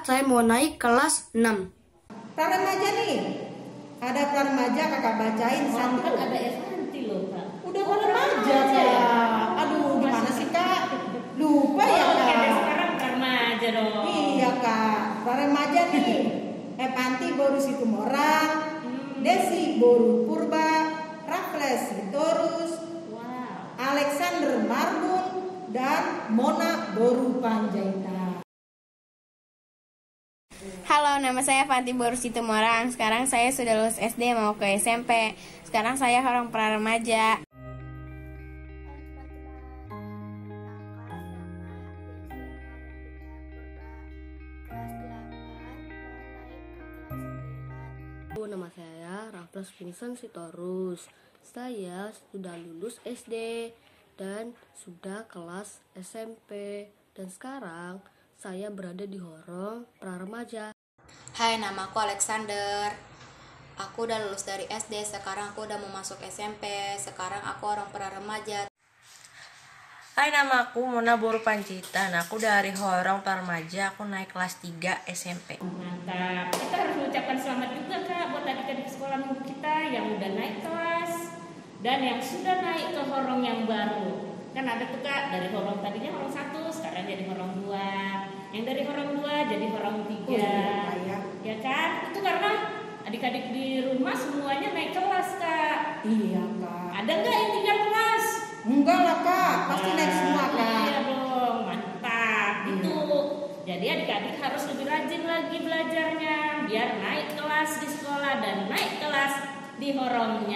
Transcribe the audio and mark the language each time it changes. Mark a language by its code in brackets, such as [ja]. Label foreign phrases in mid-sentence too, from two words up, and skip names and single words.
[id] Saya mau naik kelas 6. Praremaja nih. Ada praremaja kakak bacain satu. Kan ada Evanti loh Kak. Udah praremaja Kak. Aduh, gimana sih Kak? Lupa ya Oke, Kak. sekarang remaja dong. Iya Kak, praremaja nih. Evanti Boru Situmorang, Desi Boru Purba, Raffles Sitorus, Wow. Alexander Marbun, dan Mona Boru Panjaitan. Halo, nama saya Fanti Boru Situmorang. Sekarang saya sudah lulus SD mau ke SMP. Sekarang saya horong praremaja. Nama saya Raffles Vincent Sitorus. Saya sudah lulus SD dan sudah kelas SMP. Dan sekarang saya berada di horong praremaja. Hai, nama aku Alexander. Aku udah lulus dari SD, sekarang aku udah mau masuk SMP. Sekarang aku orang praremaja. Hai, nama aku Mona Boru Panjitan. Aku dari horong praremaja, aku naik kelas 3 SMP. Mantap. Kita harus mengucapkan selamat juga Kak buat adik-adik sekolah minggu kita yang udah naik kelas dan yang sudah naik ke horong yang baru. Kan ada tuh Kak, dari horong tadinya horong 1, sekarang jadi horong 2. Yang dari horong 2 jadi horong 3. Ya kan? Itu karena adik-adik di rumah semuanya naik kelas Kak. Iya Kak. Ada nggak yang tinggal kelas? Enggak lah Kak, pasti naik semua Kak. Iya dong, mantap. Itu. Jadi adik-adik harus lebih rajin lagi belajarnya biar naik kelas di sekolah dan naik kelas di horongnya.